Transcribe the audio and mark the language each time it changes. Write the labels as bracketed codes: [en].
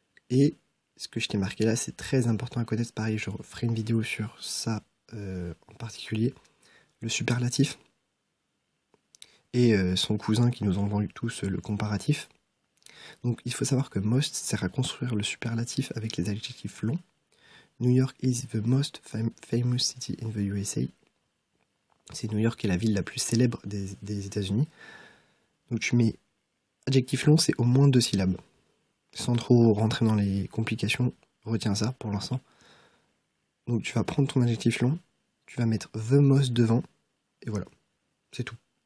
[fr] Et ce que je t'ai marqué là, c'est très important à connaître. Pareil, je ferai une vidéo sur ça en particulier. Le superlatif et son cousin qui nous ont vendu tous le comparatif. Donc il faut savoir que most sert à construire le superlatif avec les adjectifs longs. [en] New York is the most famous city in the USA. [fr] C'est New York qui est la ville la plus célèbre des États-Unis. Donc tu mets adjectif long, c'est au moins 2 syllabes. Sans trop rentrer dans les complications, retiens ça pour l'instant. Donc tu vas prendre ton adjectif long, tu vas mettre the most devant, et voilà, c'est tout.